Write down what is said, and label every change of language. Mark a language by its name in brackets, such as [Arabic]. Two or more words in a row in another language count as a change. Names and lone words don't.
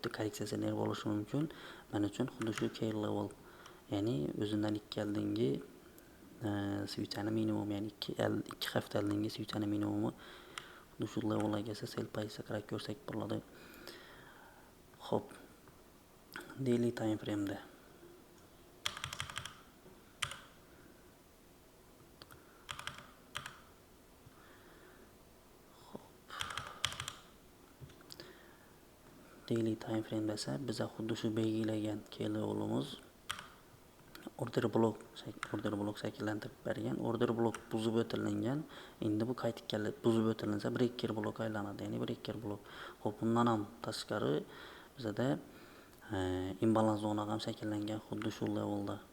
[Uzbek] Korreksiyasi ner bo'lishi mumkin. Men uchun xuddi shu [English] key level, [Uzbek] ya'ni o'zidan 2 oldingi switchani minimum, ya'ni 2 hafta oldingi switchani minimumi xuddi shu levelga kelsa sell pozitsiya qarab ko'rsak bo'ladi. Xo'p, [English] daily time frame'da daily time frame [Uzbek] esa biza xuddi shu belgilagan [English] key levelimiz [Uzbek] order blok shakllantirib bergan. Order blok buzib o'tilgan. Endi bu qaytib kelib buzib o'tilinsa breaker blok aylanadi, ya'ni breaker blok. Xo'p, bundan ham tashqari bizada imbalans zona ham shakllangan xuddi shu levelda.